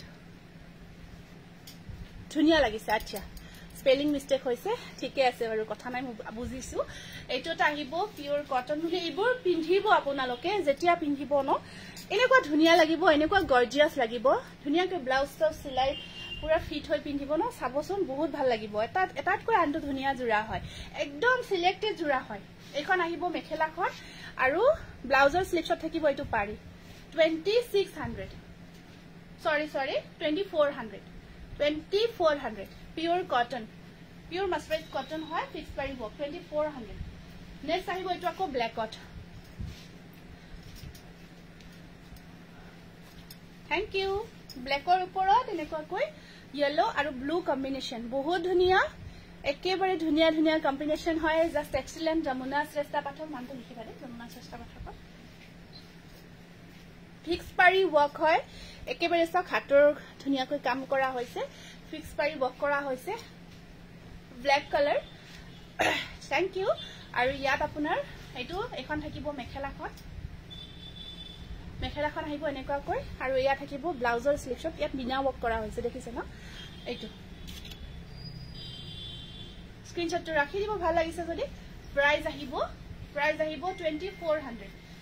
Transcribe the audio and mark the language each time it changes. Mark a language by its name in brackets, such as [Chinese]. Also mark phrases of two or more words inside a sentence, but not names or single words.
[Assamese] ধুনিয়া লাগিছে আচ্ছা [English] spelling mistake [Assamese] হৈছে ঠিকে আছে বাৰু কথা নাই বুজিছো এইটোটা আহিব [English] pure cotton [Assamese] বুলি এইবোৰ পিন্ধিব আপোনালোকে যেতিয়া পিন্ধিব ন এনেকুৱা ধুনিয়া লাগিব এনেকুৱা গর্জিয়াস লাগিব ধুনিয়াকৈ ব্লাউজ তো সিলাই পুৰা ফিট হৈ পিন্ধিব ন চাবচোন বহুত ভাল লাগিব এটাতকৈ আনটো ধুনীয়া জোৰা হয় একদম সিলেক্টেড জোৰা হয় এইখন আহিব মেখেলাখন আৰু ব্লাউজৰ স্লিভছত থাকিব এইটো পাৰি 2600 sorry 2400 [English] pure cotton pure mercerized cotton [Assamese] হয় fixed পাৰি work 2400 next আহিব এইটো আকৌ blackত [English] thank you [Assamese] blackৰ ওপৰত এনেকৈ yellow আৰু [English] blue combination [Assamese] বহুত ধুনীয়া একেবাৰে ধুনীয়া ধুনীয়া কম্বিনেশন হয় [English] just excellent [Assamese] যমুনা শ্ৰেষ্ঠ পাঠক মানটো লিখি পাৰে যমুনা শ্ৰেষ্ঠ পাঠক ফিক্স পাৰি ওয়ার্ক হয় একেবাৰে সব হাতৰ ধুনীয়াকৈ কাম কৰা হৈছে ফিক্স পাৰি ওয়ার্ক কৰা হৈছে [English] black color thank you [Assamese] আৰু ইয়াত আপোনাৰ এইটো এখন থাকিব মেখেলাখন আহিব এনেকৈ আৰু ইয়া থাকিব ব্লাউজৰ স্লিভছত ইয়াত বিনা ওয়ার্ক কৰা হৈছে দেখিছে ন এইটো স্ক্রিনশটটো ৰাখি দিব ভাল লাগিছে যদি প্রাইস আহিব 2400